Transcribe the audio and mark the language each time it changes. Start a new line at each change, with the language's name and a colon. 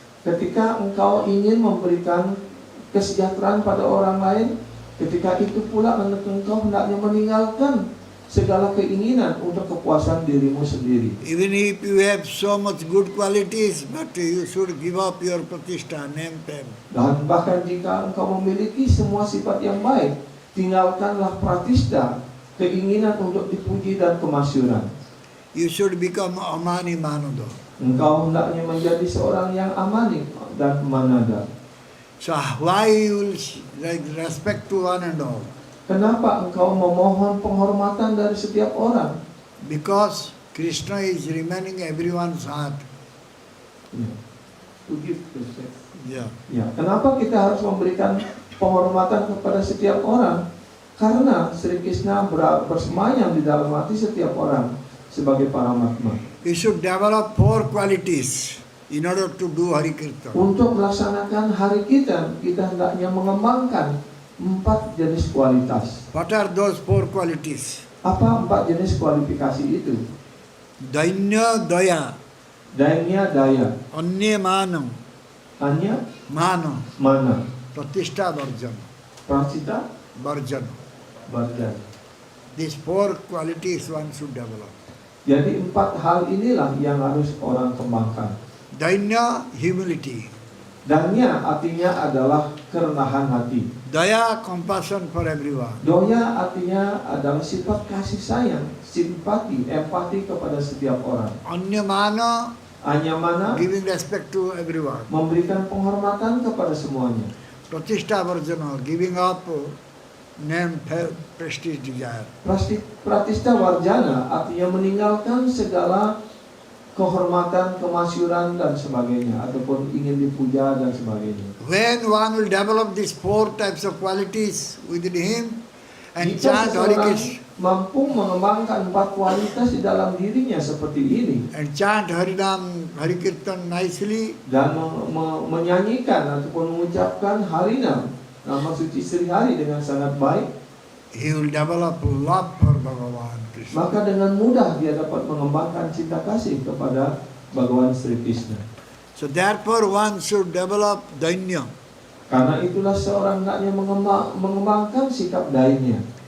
Indonesian: Ketika engkau ingin memberikan kesejahteraan pada orang lain, ketika itu pula engkau hendaknya meninggalkan segala keinginan untuk kepuasan dirimu sendiri.
English: Even if you have so much good qualities, but you should give up your pratishtha, name, fame.
Indonesian: Dan bahkan jika engkau memiliki semua sifat yang baik, tinggalkanlah pratishta, keinginan untuk dipuji dan kemasyhuran.
English: You should become amani manada.
Indonesian: Engkau hendaknya menjadi seorang yang amani dan manada.
English: So why you will respect to one and all?
Indonesian: Kenapa engkau memohon penghormatan dari setiap orang?
English: Because Krishna is remaining everyone's heart. To give respect. Yeah.
Indonesian: Kenapa kita harus memberikan penghormatan kepada setiap orang? Karena Sri Krishna bersemayam di dalam hati setiap orang. sebagai paramatma.
English: You should develop 4 qualities in order to do Hari Kirtan.
Indonesian: Untuk melaksanakan hari kita hendaknya mengembangkan 4 jenis kualitas.
English: What are those 4 qualities?
Indonesian: Apa 4 jenis kualifikasi itu?
English: Dainya Daya,
Indonesian: Dainya daya,
English: Anya Manam,
Indonesian: hanya
English: Mana,
Indonesian: mana,
English: Pratishtha Varjana,
Indonesian: prasita,
English: Varjana.
Indonesian: barjan.
English: These 4 qualities one should develop.
Indonesian: Jadi 4 hal inilah yang harus orang kembangkan.
English: Dainya, humility.
Indonesian: Danya artinya adalah kerendahan hati.
English: Daya, compassion for everyone.
Indonesian: Doya artinya adalah sifat kasih sayang, simpati, empati kepada setiap orang.
English: Anya Mana,
Indonesian: Anyamana,
English: giving respect to everyone.
Indonesian: memberikan penghormatan kepada semuanya.
English: Pratishtha Varjana, giving up name, prestige, desire.
Indonesian: Pratista warjana artinya meninggalkan segala kehormatan, kemasyuran dan sebagainya, ataupun ingin dipuja dan sebagainya.
English: When one will develop these 4 types of qualities within him and
Indonesian: Jika
English: chant Hari
Indonesian: seseorang
English: Krishna
Indonesian: mampu mengembangkan 4 kualitas di dalam dirinya seperti ini
English: and chant Harinam, Hari Kirtan nicely,
Indonesian: dan menyanyikan ataupun mengucapkan harinam, nama suci Sri Hari dengan sangat baik,
English: he will develop love for Bhagavan Krishna.
Indonesian: maka dengan mudah dia dapat mengembangkan cinta kasih kepada Bhagawan Sri Krishna.
English: So therefore one should develop Dainya.
Indonesian: Karena itulah seorang hendaknya mengembangkan sikap dainya,